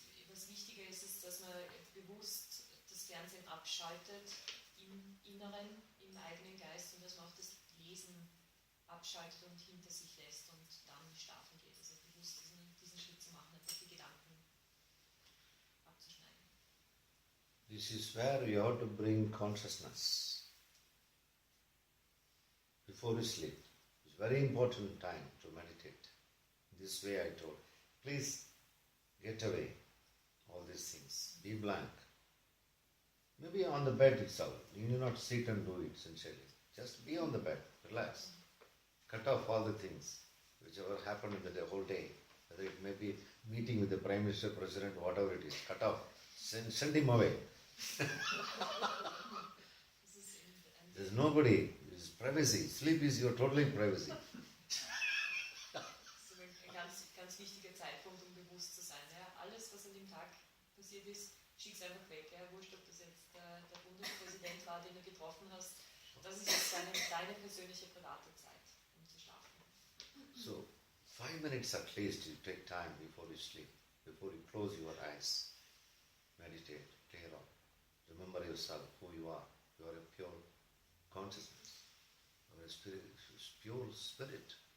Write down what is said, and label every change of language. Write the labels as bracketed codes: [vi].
[de] Was wichtiger ist, ist, dass man bewusst das Fernsehen abschaltet im Inneren, im eigenen Geist und dass man auch das Lesen abschaltet und hinter sich lässt und dann schlafen geht. Also bewusst diesen Schritt zu machen, einfach die Gedanken abzuschneiden. [en] This is where you have to bring consciousness before you sleep. It's a very important time to meditate. This way I told. Please get away all these things. Be blank. Maybe on the bed itself. You need not sit and do it sincerely. Just be on the bed. Relax. Cut off all the things whichever happened in the whole day. Whether it may be meeting with the Prime Minister, President, whatever it is. Cut off. Send him away. There's nobody. It's privacy. Sleep is your total privacy. [de] Das ist ein ganz wichtiger Zeitpunkt, um bewusst zu sein. Ja? Alles, was an dem Tag passiert ist, schick's einfach weg. Ja? Wurscht, ob das jetzt der Bundespräsident war, den du getroffen hast. Das ist jetzt deine persönliche private Zeit, um zu schlafen. [en] So, 5 minutes at least you take time before you sleep, before you close your eyes. Meditate, clear out. Remember yourself, who you are. You are a pure consciousness. You are a spirit, pure spirit.